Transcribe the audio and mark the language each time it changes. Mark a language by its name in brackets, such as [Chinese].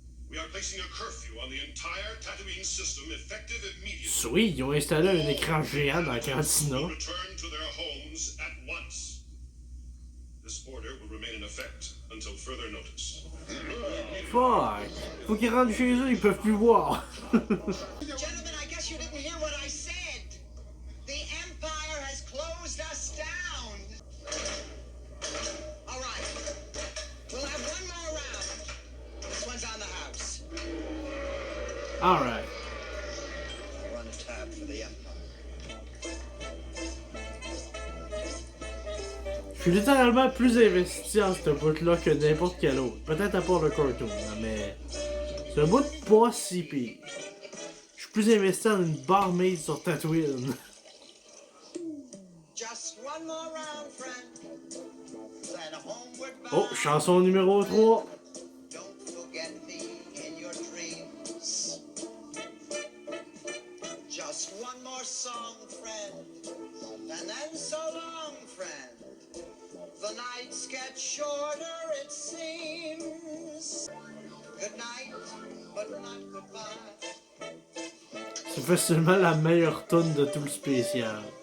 [English] We are placing a curfew on the entire Tatooine system effective immediately. [French] Sweet, ils ont installé un écran géant dans la cantina. [English] Return to their homes at once. This order will remain in effect until further notice. Fuck! [French] Faut qu'ils rentrent chez eux, ils peuvent plus voir. [English] Gentlemen, I guess you didn't hear what I said. The Empire has closed us down. All right. We'll have one more round. This one's on the house. Alright. I'll run a tab for the Empire. [French] Je suis littéralement plus investi en ce bout-là que n'importe quel autre. Peut-être à part le cartoon, mais c'est un bout pas si pire. Je suis plus investi en une barmaid sur Tatooine. [English] Just one more round, friend. Then homeward bound. [French] Oh, chanson numéro 3. [English] Don't forget me in your dreams. Just one more song, friend. And then so long, friend. The nights get shorter, it seems. Good night, but not goodbye. [French] C'est facilement la meilleure tune de tout le spécial.